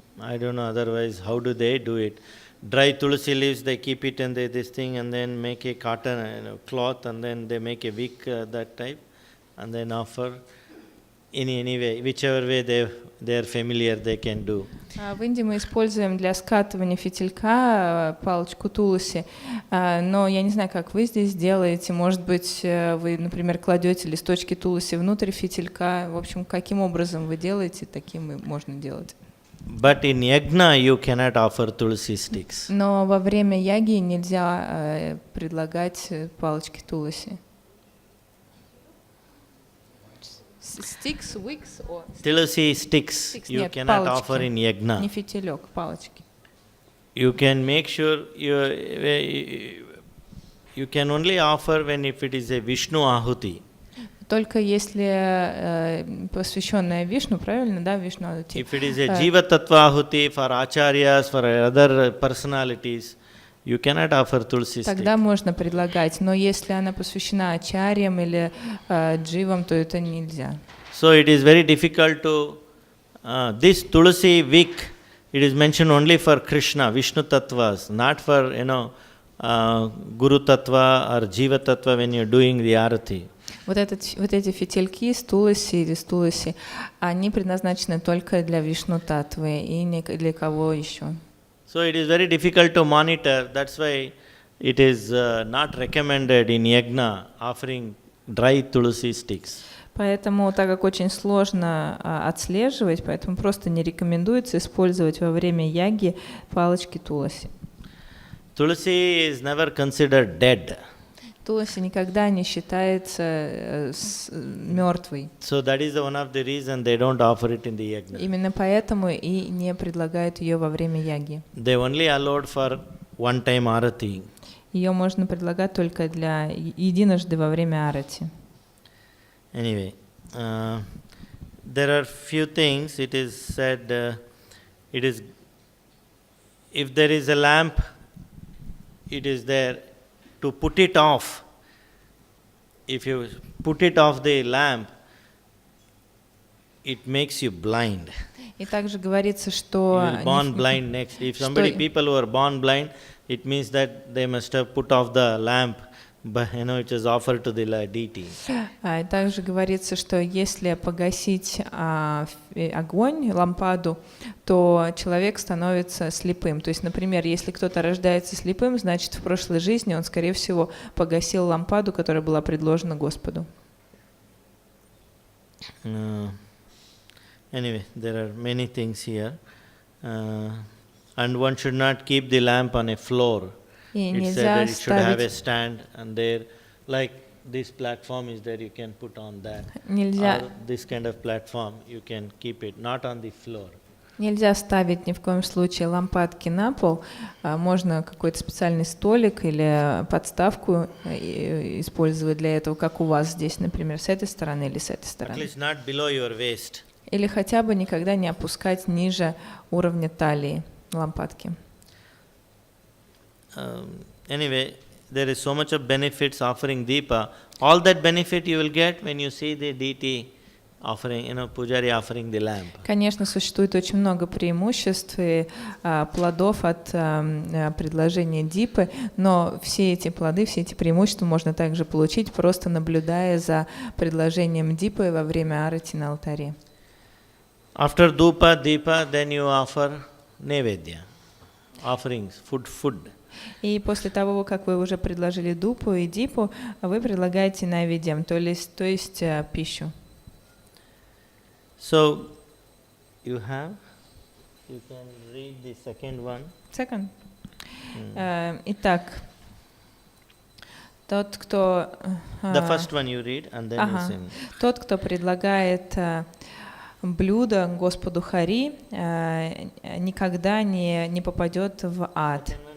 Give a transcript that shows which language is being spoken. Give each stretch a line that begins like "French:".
English: I don't know otherwise how do they do it. Dry tulsi leaves, they keep it in this thing and then make a cotton cloth and then they make a wick that type and then offer in any way, whichever way they are familiar, they can do.
Russian: В Индии мы используем для скатывания фитилька палочку тулси, но я не знаю, как вы здесь делаете. Может быть, вы, например, кладете листочки тулси внутрь фитилька. В общем, каким образом вы делаете, таким и можно делать.
English: But in yagna you cannot offer tulsi sticks.
Russian: Но во время яги нельзя предлагать палочки тулси.
English: Sticks, wicks or Tulsi sticks you
Russian: нет,
English: cannot
Russian: палочки,
English: offer in yagna.
Russian: не фитилек, палочки.
English: You can make sure you can only offer when if it is a Vishnu ahuti.
Russian: Только если посвященная Вишну, правильно, да, Вишну ахути.
English: If it is a Jiva Tattva ahuti for acharyas, for other personalities, you cannot offer tulsi stick.
Russian: Тогда можно предлагать, но если она посвящена ачарьям или дживам, то это нельзя.
English: So it is very difficult to this tulsi wick. It is mentioned only for Krishna, Vishnu tattvas, not for Guru tattva or Jiva tattva when you are doing the arati.
Russian: Вот эти фитильки с туласи или с туласи, они предназначены только для Вишну Таттвы и не для кого еще.
English: So it is very difficult to monitor. That's why it is not recommended in yagna offering dry tulsi sticks.
Russian: Поэтому, так как очень сложно отслеживать, поэтому просто не рекомендуется использовать во время яги палочки туласи.
English: Tulsi is never considered dead.
Russian: Туласи никогда не считается мертвой.
English: So that is one of the reason they don't offer it in the yagna.
Russian: Именно поэтому и не предлагают ее во время яги.
English: They only allowed for one time arati.
Russian: Ее можно предлагать только для единожды во время арати.
English: Anyway, there are few things. It is said, it is if there is a lamp, it is there to put it off. If you put it off the lamp, it makes you blind.
Russian: И также говорится, что
English: You will born blind next. If people who are born blind, it means that they must have put off the lamp, but it is offered to the deity.
Russian: И также говорится, что если погасить огонь, лампаду, то человек становится слепым. То есть, например, если кто-то рождается слепым, значит, в прошлой жизни он, скорее всего, погасил лампаду, которая была предложена Господу.
English: Anyway, there are many things here. And one should not keep the lamp on a floor. It said that it should have a stand, and there, like this platform is there, you can put on that. Or this kind of platform, you can keep it, not on the floor.
Russian: Нельзя ставить ни в коем случае лампадки на пол. Можно какой-то специальный столик или подставку использовать для этого, как у вас здесь, например, с этой стороны или с этой стороны.
English: At least not below your waist.
Russian: Или хотя бы никогда не опускать ниже уровня талии лампадки.
English: Anyway, there is so much of benefits offering deepa. All that benefit you will get when you see the deity offering, pujari offering the lamp.
Russian: Конечно, существует очень много преимуществ и плодов от предложения дипы, но все эти плоды, все эти преимущества можно также получить, просто наблюдая за предложением дипы во время арати на алтаре.
English: After dhupa, deepa, then you offer nevedya, offerings, food.
Russian: И после того, как вы уже предложили дупу и дипу, вы предлагаете найведьям, то есть пищу.
English: So, you can read the second one. Second.
Russian: Итак, тот, кто...
English: The first one you read, and then you sing.
Russian: Тот, кто предлагает блюдо Господу Хари, никогда не попадет в ад.